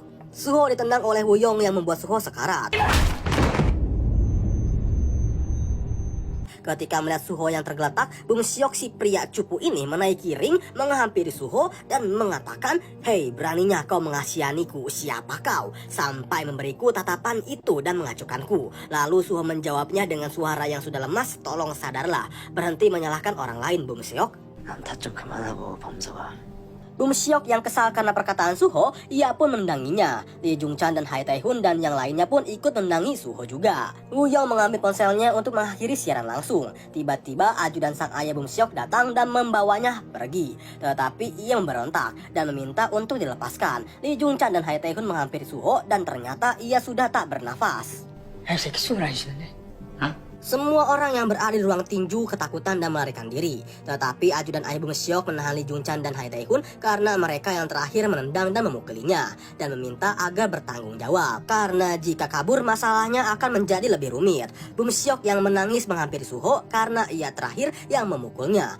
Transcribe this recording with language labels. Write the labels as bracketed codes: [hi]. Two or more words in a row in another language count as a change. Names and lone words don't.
[id] Suho ditendang oleh Woo-young yang membuat Suho sekarat. Ketika melihat Suho yang tergeletak, Bum Seok si pria cupu ini menaiki ring, menghampiri Suho dan mengatakan, "Hei, beraninya kau mengasihaniku, siapa kau? Sampai memberiku tatapan itu dan mengacukanku." Lalu Suho menjawabnya dengan suara yang sudah lemas, "Tolong sadarlah, berhenti menyalahkan orang lain, Bum Seok." [ko] 남타 좀 그만하고 범서가. [id] Bum Seok yang kesal karena perkataan Suho, ia pun menendanginya. Lee Jung Chan dan Hai Tae-hun dan yang lainnya pun ikut menendangi Suho juga. Woo-young mengambil ponselnya untuk mengakhiri siaran langsung. Tiba-tiba ajudan sang ayah Bum Seok datang dan membawanya pergi. Tetapi ia memberontak dan meminta untuk dilepaskan. Lee Jung Chan dan Hai Tae-hun menghampiri Suho dan ternyata ia sudah tak bernafas. [ko] 이 새끼 숨을 안 쉬는데? [id] Semua orang yang berada di ruang tinju ketakutan dan melarikan diri. Tetapi ajudan ayah Bum Seok menahan Lee Jung Chan dan Hai Tae-hun karena mereka yang terakhir menendang dan memukulinya. Dan meminta agar bertanggung jawab. Karena jika kabur masalahnya akan menjadi lebih rumit. Bum Seok yang menangis menghampiri Suho karena ia terakhir yang memukulnya.